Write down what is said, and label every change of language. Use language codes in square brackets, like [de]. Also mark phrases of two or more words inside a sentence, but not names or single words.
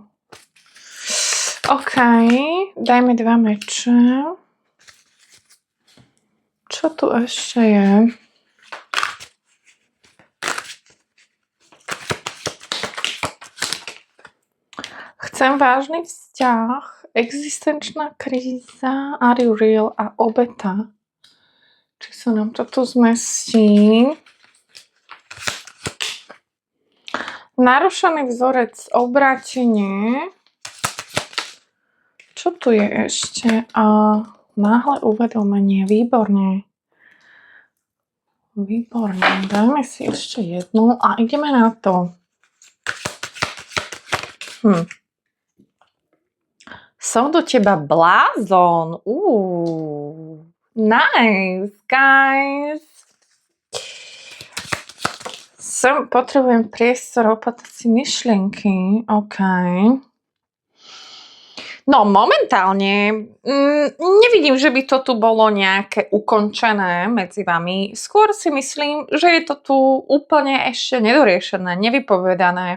[sk] OK, dajme 2 meče. Čo tu ešte je? Chcem vážny vzťah. Existenčná kríza, [en] are you real [sk] a obeta. Či sa nám to tu zmestí? Narušený vzorec, obrátenie. Čo tu je ešte? Náhle uvedomenie, výborne. Výborne, dajme si ešte jednu a ideme na to. Som do teba blázon. [en] Nice, guys. [sk] Potrebujem priestor, opatrať si myšlienky. OK. No, momentálne nevidím, že by to tu bolo nejaké ukončené medzi vami. Skôr si myslím, že je to tu úplne ešte nedoriešené, nevypovedané.